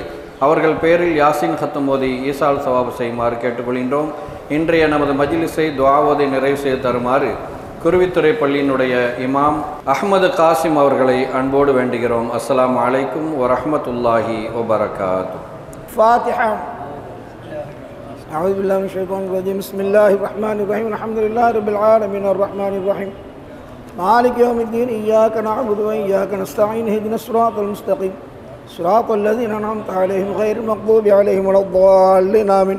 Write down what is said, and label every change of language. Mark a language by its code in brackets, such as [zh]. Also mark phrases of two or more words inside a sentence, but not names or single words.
[ta] அவர்கள் பேரில் யாசின் ஹத்தம் ஓதி [ar] إيصال ثواب [ta] செய்யுமாறு கேட்டுக்கொள்கின்றோம். இன்றைய நமது மஜ்லிஸை துஆவோதை நிறைவு செய்து தருமாறு குருவித்துறை பள்ளியினுடைய இமாம் அஹ்மது காசிம் அவர்களை அன்போடு வேண்டுகிறோம். [ar] السلام عليكم ورحمة الله وبركاته. فاتحة. أعوذ بالله من الشيطان الرجيم. بسم الله الرحمن الرحيم. الحمد لله رب العالمين الرحمن الرحيم مالك يوم الدين. إياك نعبد وإياك نستعين. اهدنا الصراط المستقيم صراط الذين أنعمت عليهم غير المغضوب عليهم ولا الضالين آمين.